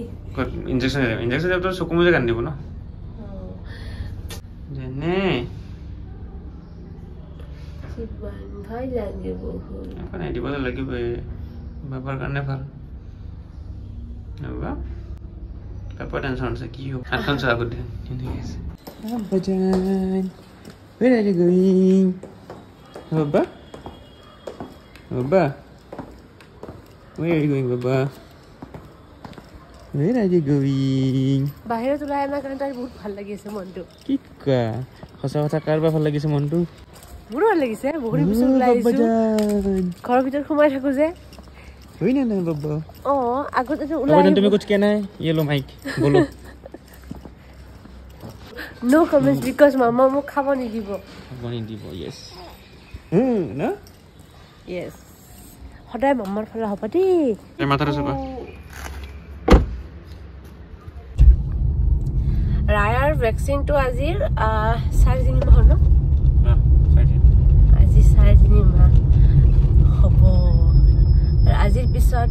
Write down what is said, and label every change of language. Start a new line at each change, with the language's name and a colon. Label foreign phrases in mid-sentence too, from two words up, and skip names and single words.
Assamese: ইনজেকশ্যন দিয়াৰ চকু মুজে কান্দিব ন যেনে ভয় লাগে বহুত দিব লাগিব বাবাৰ কাৰণে ভাল বাবা পাপা টেনশ্যন আছে কি হ'ব হাতখন চোৱা আগতে ঠিক আছে বাবাজান
English: where are you going baba where are you going baba where are you going
Assamese: বাহিৰত ওলাই অনাৰ কাৰণে তাই বহুত ভাল লাগি আছে মনটো কি কোৱা সঁচা কথা কাৰোবাৰ ভাল লাগিছে মনটো মোৰো ভাল লাগিছে বহুত পিছত ওলাই আহিছোঁ ঘৰৰ ভিতৰত সোমাই থাকোঁ যে হয় না নাই বাবা আগতে ওলাই
Hindi: তুমি कुछ कहना है ये लो माइक बोलो
English: no comments because mama
Assamese: মোক খাব নিদিব yes না yes সদায় মামাৰ ফালে হ'ব দেই এই মাথাটো চাবা ৰায়াৰ ভেকচিনটো আজিৰ 4.5 মাহ ন আজি 4.5 মাহ হ'ব আজিৰ পিছত